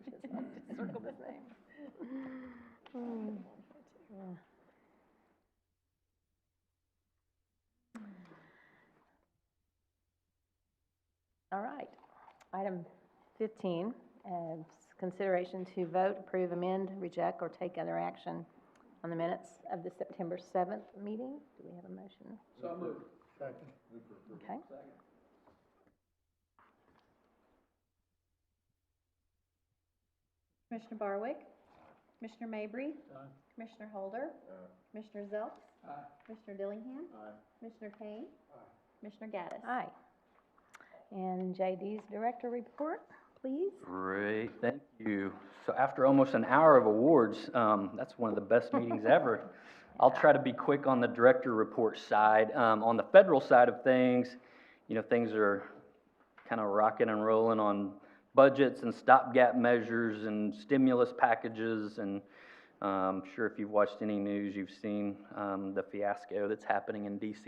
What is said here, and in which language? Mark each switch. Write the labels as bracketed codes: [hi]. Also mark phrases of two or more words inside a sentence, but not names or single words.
[en] I just circled his name. All right. Item 15, consideration to vote, approve, amend, reject, or take other action on the minutes of the September 7th meeting. Do we have a motion? So moved. Okay. Commissioner Barwick? Commissioner Mabry? Commissioner Holder? Commissioner Zelks? Commissioner Dillingham? Commissioner Kane? Commissioner Gaddis? Aye. And JD's director report, please. Great, thank you. So after almost an hour of awards, that's one of the best meetings ever. I'll try to be quick on the director report side. On the federal side of things, you know, things are kind of rocking and rolling on budgets and stopgap measures and stimulus packages, and I'm sure if you've watched any news, you've seen the fiasco that's happening in DC.